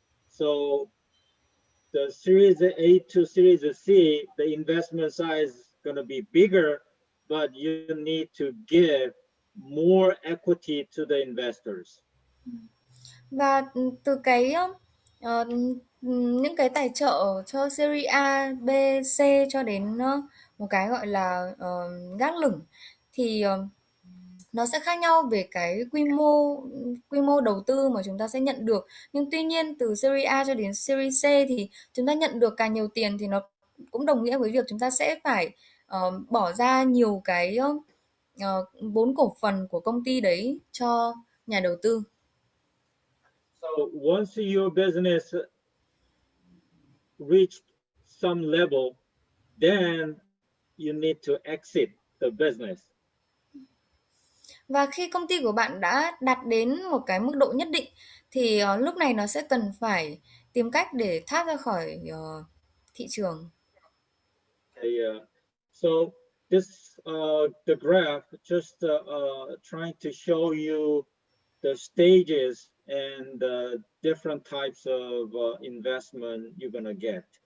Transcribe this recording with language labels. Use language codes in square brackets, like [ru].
[en] So the series A to series C, the investment size is going to be bigger, but you need to give more equity to the investors. [vi] Và từ cái những cái tài trợ cho Series A, B, C cho đến một cái gọi là gác lửng thì nó sẽ khác nhau về cái quy mô đầu tư mà chúng ta sẽ nhận được. Nhưng tuy nhiên từ Series A cho đến Series C thì chúng ta nhận được càng nhiều tiền thì nó cũng đồng nghĩa với việc chúng ta sẽ phải bỏ ra nhiều cái vốn cổ phần của công ty đấy cho nhà đầu tư. [en] So once your business reached some level, then you need to exit the business. [vi] Và khi công ty của bạn đã đạt đến một cái mức độ nhất định thì lúc này nó sẽ cần phải tìm cách để thoát ra khỏi thị trường. [en] Okay, so this the graph just trying to show you the stages and the different types of investment you're gonna get.